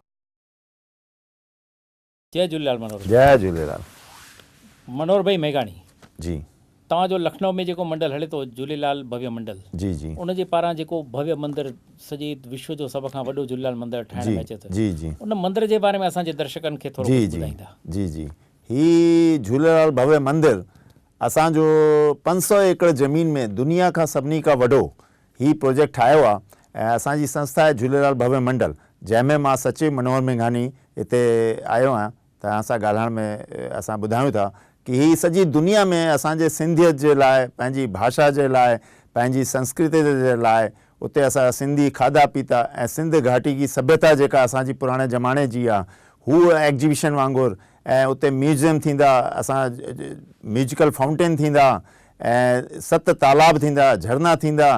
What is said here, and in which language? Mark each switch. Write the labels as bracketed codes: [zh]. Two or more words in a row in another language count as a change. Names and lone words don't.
[sd] जय झूलेलाल मनोहर. जय झूलेलाल. मनोहर भाई मेघाणी जी. तव्हां जो लखनऊ में जेको मंडल हले तो झूलेलाल भव्य मंडल जी जी उन जे पारां जेको भव्य मंदिर सॼे विश्व जो सब खां वॾो झूलेलाल मंदिर ठाहिण में अचे थो. जी जी उन मंदिर जे बारे में असांजे दर्शकनि खे थोरो जी जी ॿुधाईंदा. जी जी ही झूलेलाल भव्य मंदिर असांजो 500 एकड़ ज़मीन में दुनिया खां सभिनी खां वॾो ही प्रोजेक्ट ठाहियो आहे ऐं असांजी संस्था आहे झूलेलाल भव्य मंडल जंहिंमें मां सचिव मनोहर मेघानी हिते आयो आहियां. तव्हां सां ॻाल्हाइण में असां ॿुधायूं था कि ही सॼी दुनिया में असांजे सिंधियत जे लाइ, पंहिंजी भाषा जे लाइ, पंहिंजी संस्कृति जे लाइ उते असां सिंधी खाधा पीता ऐं सिंध घाटी जी सभ्यता जेका असांजी पुराणे ज़माने जी आहे हू एग्जीबिशन वांगुरु ऐं उते म्यूज़ियम थींदा, असां [en] musical fountain [sd] थींदा ऐं 7 तालाब थींदा, झरना थींदा.